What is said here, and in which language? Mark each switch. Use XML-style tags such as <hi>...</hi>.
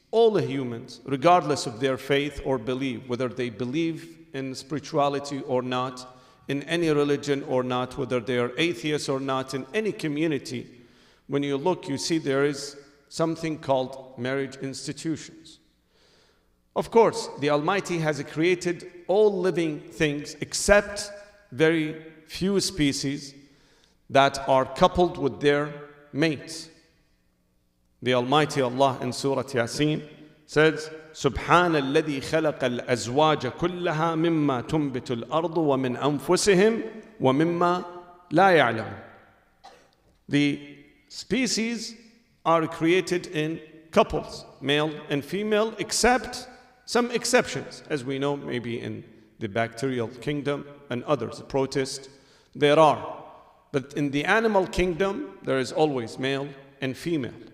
<en>All the humans, regardless of their faith or belief, whether they believe in spirituality or not, in any religion or not, whether they are atheists or not, in any community, when you look, you see there is something called marriage institutions. Of course, the Almighty has created all living things except very few species that are coupled with their mates. The Almighty Allah in Surah Yasin says,</en> <ar>سبحان الذي خلق الأزواج كلها مما تنبت الأرض ومن أنفسهم ومما لا يعلمون.</ar> <en>The species are created in couples, male and female, except some exceptions, as we know, maybe in the bacterial kingdom and others, protists, there are. But in the animal kingdom, there is always male and female.</en>